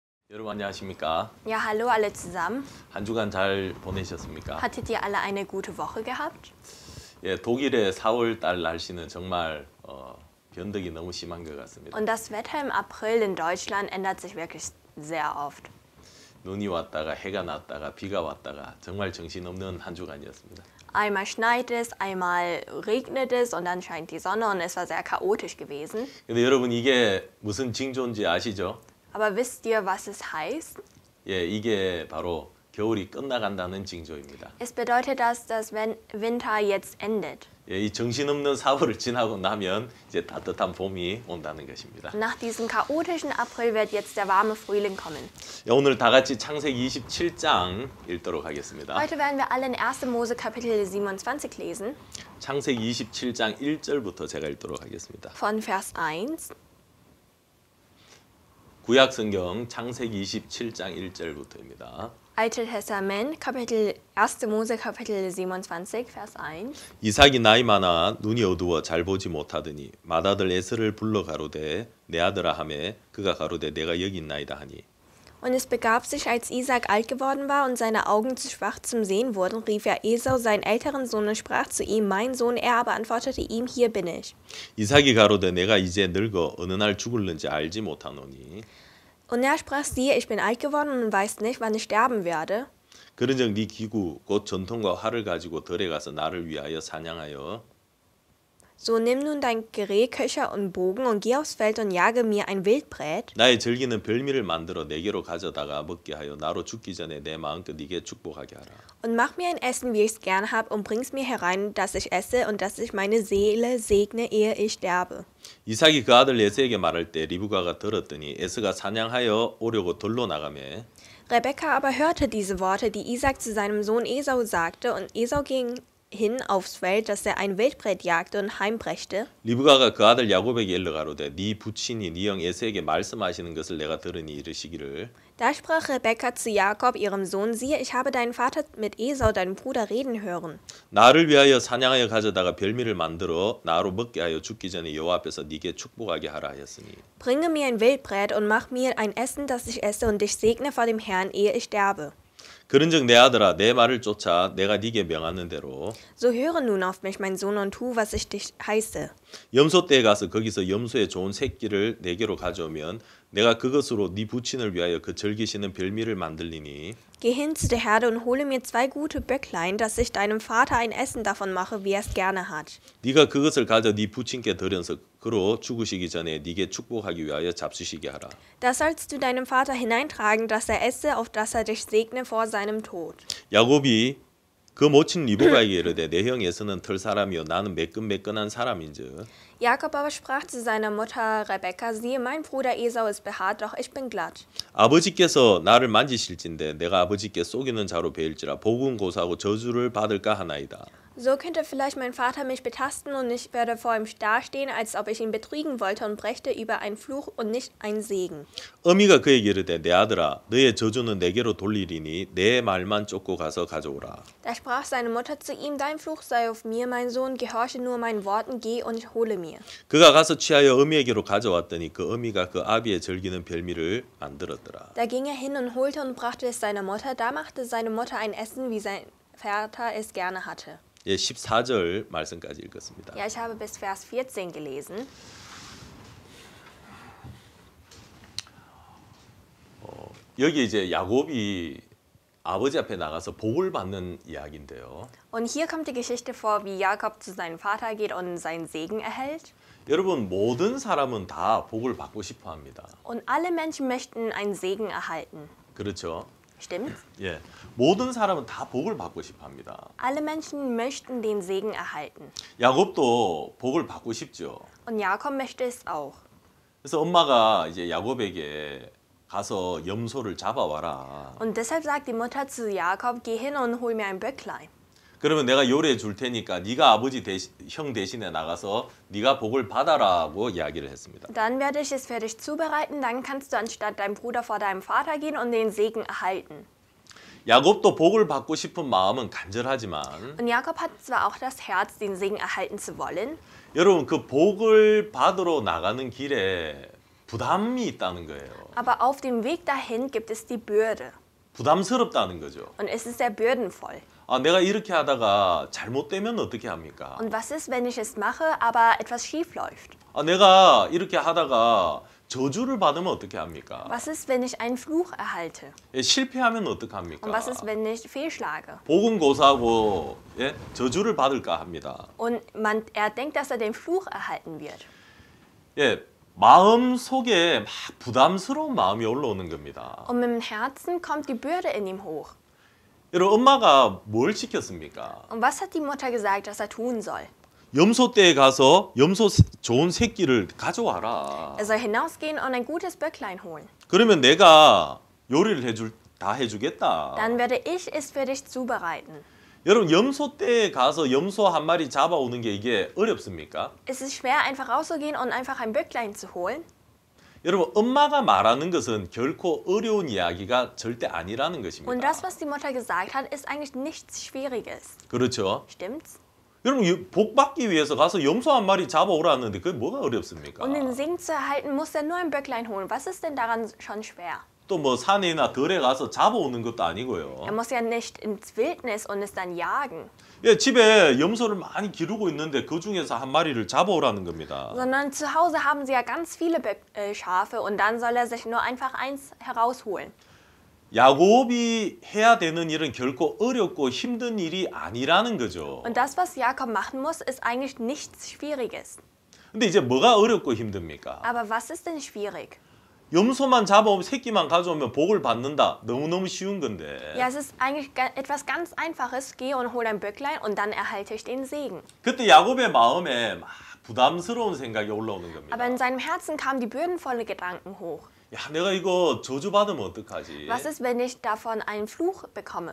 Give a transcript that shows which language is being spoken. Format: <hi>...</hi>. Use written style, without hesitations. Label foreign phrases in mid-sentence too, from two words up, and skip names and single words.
<ko>여러분 안녕하십니까?</ko> <de>Ja, hallo alle zusammen.</de> <ko>한 주간 잘 보내셨습니까?</ko> <de>Hattet ihr alle eine gute Woche gehabt?</de> <ko>예, 독일의 4월 달 날씨는 정말 변덕이 너무 심한 것 같습니다.</ko> <de>Und das Wetter im April in Deutschland ändert sich wirklich sehr oft.</de> <ko>눈이 왔다가 해가 났다가 비가 왔다가 정말 정신없는 한 주간이었습니다.</ko> <de>Einmal schneit es, einmal regnet es und dann scheint die Sonne und es war sehr chaotisch gewesen.</de> <ko>근데 여러분 이게 무슨 징조인지 아시죠?</ko> <de>Aber wisst ihr, was es heißt?</de> <ko>예, 이게 바로 겨울이 끝나간다는 징조입니다.</ko> <de>Es bedeutet, dass das Winter jetzt endet.</de> <ko>예, 이 정신없는 4월을 지나고 나면 이제 따뜻한 봄이 온다는 것입니다.</ko> <de>Nach diesem chaotischen April wird jetzt der warme Frühling kommen.</de> <ko>예, 오늘 다 같이 창세기 27장 읽도록 하겠습니다.</ko> <de>Heute werden wir alle in 1. Mose Kapitel 27 lesen,</de> <ko>창세기 27장 1절부터 제가 읽도록 하겠습니다.</ko> <de>von Vers 1.</de> <ko>구약 성경 창세기 27장 1절부터입니다.</ko> <de>Alte Testament, Kapitel 1. Mose Kapitel 27, Vers 1.</de> <ko>이삭이 나이 많아 눈이 어두워 잘 보지 못하더니 맏아들 에서를 불러 가로되 내 아들아 하매 그가 가로되 내가 여기 있나이다 하니</ko> <de>Und es begab sich, als Isaac alt geworden war und seine Augen zu schwach zum Sehen wurden, rief er Esau, seinen älteren Sohn, und sprach zu ihm, mein Sohn, er aber antwortete ihm, hier bin ich.</de> <ko>이삭이 가로되 내가 이제 늙어 어느 날 죽을는지 알지 못하노니</ko> <de>Und er sprach, siehe, ich bin alt geworden und weiß nicht, wann ich sterben werde.</de> <ko>그런즉 네 기구 곧 전통과 활을 가지고 들에 가서 나를 위하여 사냥하여</ko> <de>So nimm nun dein Gerät, Köcher und Bogen und geh aufs Feld und jage mir ein Wildbret.</de> <ko>나의 즐기는 별미를 만들어 내게로 가져다가 먹게 하여 나로 죽기 전에 내 마음껏 네게 축복하게 하라.</ko> <de>Und mach mir ein Essen, wie ich's gern hab, und bring's mir herein, dass ich esse und dass ich meine Seele segne, ehe ich sterbe.</de> <ko>이삭이 그 아들 에서에게 말할 때 리브가가 들었더니 에서가 사냥하여 오려고 들로 나가매</ko> <de>Rebekka aber hörte diese Worte, die Isaac zu seinem Sohn Esau sagte, und Esau ging hin aufs Feld, dass er ein Wildbret jagte und heimbrächte.</de> <ko>리브가가 그 아들 야곱에게 일러 가로되 네 부친이 네 형 에서에게 말씀하시는 것을 내가 들으니 이르시기를</ko> <de>Da sprach Rebekka zu Jakob, ihrem Sohn, siehe, ich habe deinen Vater mit Esau, deinem Bruder, reden hören.</de> <ko>나를 위하여 사냥하여 가져다가 별미를 만들어 나로 먹게 하여 죽기 전에 여호와 앞에서 네게 축복하게 하라 하였으니</ko> <de>Bringe mir ein Wildbret und mach mir ein Essen, das ich esse, und dich segne vor dem Herrn, ehe ich sterbe.</de> <ko>그런즉 내 아들아 내 말을 쫓아 내가 네게 명하는 대로</ko> <de>So höre nun auf mich, mein Sohn, und tu, was ich dich heiße.</de> <ko>염소떼에 가서 거기서 염소의 좋은 새끼를 내게로 가져오면 내가 그것으로 네 부친을 위하여 그 즐기시는 별미를 만들리니</ko> <de>Geh hin zu der Herde und hole mir 2 gute Böcklein, dass ich deinem Vater ein Essen davon mache, wie er es gerne hat.</de> <ko>네가 그것을 가져 네 부친께 드려서 그로 죽으시기 전에 네게 축복하기 위하여 잡수시게 하라.</ko> <de>Das sollst du deinem Vater hineintragen, dass er esse, auf dass er dich segne vor seinem Tod.</de> <ko>야곱이 그 모친 리브가에게 이르되 내 형 에서는 털 사람이요 나는 매끈매끈한 사람인즉</ko> <de>Jakob aber sprach zu seiner Mutter Rebekka, siehe, mein Bruder Esau ist behaart, doch ich bin glatt.</de> <ko>아버지께서 나를 만지실진데 내가 아버지께 속이는 자로 베일지라 복은 고사하고 저주를 받을까 하나이다.</ko> <de>So könnte vielleicht mein Vater mich betasten und ich werde vor ihm dastehen, als ob ich ihn betrügen wollte und brächte über einen Fluch und nicht einen Segen.</de> <ko>어미가 그에게 이르되 내 아들아 너의 저주는 내게로 돌리리니 내 말만 쫓고 가서 가져오라.</ko> <de>Da sprach seine Mutter zu ihm, dein Fluch sei auf mir, mein Sohn, gehorche nur meinen Worten, geh und hole mir.</de> <ko>그가 가서 취하여 어미에게로 가져왔더니 그 어미가 그 아비의 즐기는 별미를 만들었더라.</ko> <de>Da ging er hin und holte und brachte es seiner Mutter. Da machte seine Mutter ein Essen, wie sein Vater es gerne hatte.</de> <ko>예, 14절 말씀까지 읽었습니다.</ko> <de>Ja, ich habe bis Vers 14 gelesen.</de> <ko>여기 이제 야곱이 아버지 앞에 나가서 복을 받는 이야기인데요.</ko> <de>Und hier kommt die Geschichte vor, wie Jakob zu seinem Vater geht und seinen Segen erhält.</de> <ko>여러분 모든 사람은 다 복을 받고 싶어 합니다.</ko> <de>Und alle Menschen möchten einen Segen erhalten.</de> <ko>그렇죠?</ko> <de>Stimmt's?</de> <ko>예. 모든 사람은 다 복을 받고 싶어 합니다.</ko> <de>Alle Menschen möchten den Segen erhalten.</de> <ko>야곱도 복을 받고 싶죠.</ko> <de>Und Jakob möchte es auch.</de> <ko>그래서 엄마가 이제 야곱에게 가서 염소를 잡아와라.</ko> <de>Und deshalb sagt die Mutter zu Jakob, geh hin und hol mir ein Böcklein.</de> <ko>그러면 내가 요리해 줄 테니까 네가 아버지 형 대신에 나가서 네가 복을 받아라고 이야기를 했습니다.</ko> <de>Dann werde ich es für dich zubereiten, dann kannst du anstatt deinem Bruder vor deinem Vater gehen und den Segen erhalten.</de> <ko>야곱도 복을 받고 싶은 마음은 간절하지만</ko> <de>Und Jakob hat zwar auch das Herz, den Segen erhalten zu wollen,</de> <ko>여러분 그 복을 받으러 나가는 길에 부담이 있다는 거예요.</ko> <de>Aber auf dem Weg dahin gibt es die Bürde.</de> <ko>부담스럽다는 거죠.</ko> <de>Und es ist sehr bürdenvoll.</de> <ko>아, 내가 이렇게 하다가 잘못되면 어떻게 합니까?</ko> <de>Und was ist, wenn ich es mache, aber etwas schief läuft?</de> <ko>아, 내가 이렇게 하다가 저주를 받으면 어떻게 합니까?</ko> <de>Was ist, wenn ich einen Fluch erhalte?</de> <ko>예, 실패하면</ko> <de>Und</de> <ko>어떡합니까?</ko> <de>was ist, wenn ich fehlschlage?</de> <ko>복음 고사하고 예, 저주를 받을까 합니다.</ko> <de>Und er denkt, dass er den Fluch erhalten wird.</de> <ko>예, 마음 속에 막 부담스러운 마음이 올라오는 겁니다.</ko> <de>Und mit dem Herzen kommt die Bürde in ihm hoch.</de> <ko>여러분, 엄마가 뭘 시켰습니까?</ko> <de>Und was hat die Mutter gesagt, dass er tun soll?</de> <ko>염소떼에 가서 좋은 새끼를 가져와라.</ko> <de>Er soll hinausgehen und ein gutes Böcklein holen.</de> <ko>그러면 내가 요리를 다 해주겠다.</ko> <de>Dann werde ich es für dich zubereiten.</de> <ko>여러분, 염소떼에 가서 염소 한 마리 잡아오는 게 이게 어렵습니까?</ko> <de>Ist es schwer, einfach rauszugehen und einfach ein Böcklein zu holen?</de> <ko>여러분, 엄마가 말하는 것은 결코 어려운 이야기가 절대 아니라는</ko> <de>Und</de> <ko>것입니다.</ko> <de>das, was die Mutter gesagt hat, ist eigentlich nichts Schwieriges.</de> <ko>그렇죠?</ko> <de>Stimmt's?</de> <ko>여러분, 복 받기 위해서 가서 염소 한 마리 잡아오라는데 그게 뭐가 어렵습니까?</ko> <de>Um den Segen zu erhalten, muss er nur ein Böcklein holen. Was ist denn daran schon schwer?</de> <ko>또 뭐 산이나 들에 가서 잡아오는 것도 아니고요.</ko> <de>Er muss ja nicht ins Wildnis und es dann jagen,</de> <ko>예, 집에 염소를 많이 기르고 있는데 그 중에서 한 마리를 잡아오라는 겁니다.</ko> <de>sondern zu Hause haben sie ja ganz viele Schafe und dann soll er sich nur einfach eins herausholen.</de> <ko>야곱이 해야 되는 일은 결코 어렵고 힘든 일이 아니라는 거죠.</ko> <de>Und das, was Jakob machen muss, ist eigentlich nichts Schwieriges.</de> <ko>근데 이제 뭐가 어렵고 힘듭니까?</ko> <de>Aber was ist denn schwierig?</de> <ko>염소만 잡아오면 새끼만 가져오면 복을 받는다. 너무너무 쉬운 건데.</ko> <de>Ja, es ist eigentlich etwas ganz Einfaches. Gehe und hol ein Böcklein und dann erhalte ich den Segen.</de> <ko>그때 야곱의 마음에 막 부담스러운 생각이 올라오는 겁니다.</ko> <de>Aber in seinem Herzen kamen die bürdenvolle Gedanken hoch.</de> <ko>야, 내가 이거 저주받으면 어떡하지?</ko> <de>Was ist, wenn ich davon einen Fluch bekomme?</de>